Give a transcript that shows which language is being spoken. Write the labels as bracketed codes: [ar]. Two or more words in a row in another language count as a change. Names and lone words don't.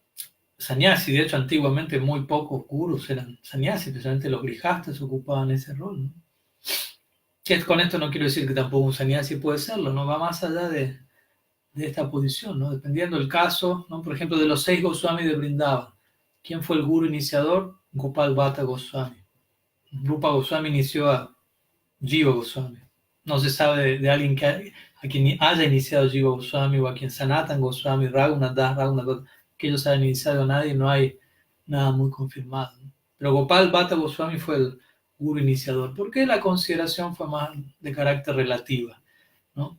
[es] De hecho, antiguamente muy pocos gurus eran sannyasi, especialmente los grijastas ocupaban ese rol, ¿no? Que con esto no quiero decir que tampoco un sannyasi puede serlo, ¿no? Va más allá de esta posición, ¿no? Dependiendo del caso, ¿no? Por ejemplo, de los 6 Goswami de Vrindavan, ¿quién fue el guru iniciador? Gopal Bhatta Goswami. Rupa Goswami inició a Jiva Goswami. No se sabe de alguien a quien haya iniciado Jiva Goswami o a quien Sanatan Goswami, Raghunath Das, Raghunath, que ellos hayan iniciado a nadie, no hay nada muy confirmado. Pero Gopal Bhatta Goswami fue el guru iniciador, porque la consideración fue más de carácter relativa, ¿no?